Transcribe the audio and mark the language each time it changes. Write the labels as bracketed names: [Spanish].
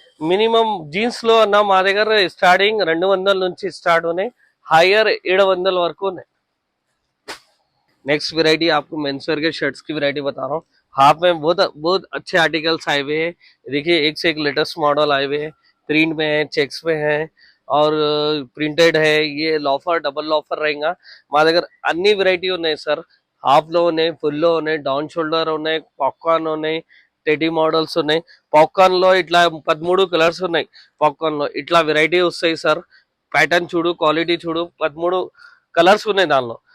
[Telugu] Minimum jeans లో అన్న మా దగ్గర స్టార్టింగ్ 200 నుంచి స్టార్ట్ ఉన్నాయి, हायर 700 वరకు ఉన్నాయి. [Hindi] नेक्स्ट वेराइटी आपको मेंसवेयर के शर्ट्स की वेराइटी बता रहा हूँ. हाफ में बहुत अच्छे आर्टिकल्स आए हुए हैं. देखिए एक से एक लेटेस्ट मॉडल आए हुए हैं. प्रिंट में है, चेक्स में है और प्रिंटेड है. ये लॉफर डबल लॉफर रहेगा. [Telugu] మా దగ్గర అన్ని వెరైటీ ఉన్నాయి సార్. హాఫ్ లో ఉన్నాయి, ఫుల్ లో ఉన్నాయి, డౌన్ షోల్డర్ ఉన్నాయి, పాప్కార్న్ ఉన్నాయి, టెడీ మోడల్స్ ఉన్నాయి. పాప్కార్న్ లో ఇట్లా 13 కలర్స్ ఉన్నాయి. పాప్కార్న్ లో ఇట్లా వెరైటీ వస్తాయి సార్. ప్యాటర్న్ చూడు, క్వాలిటీ చూడు, 13 కలర్స్ ఉన్నాయి దానిలో.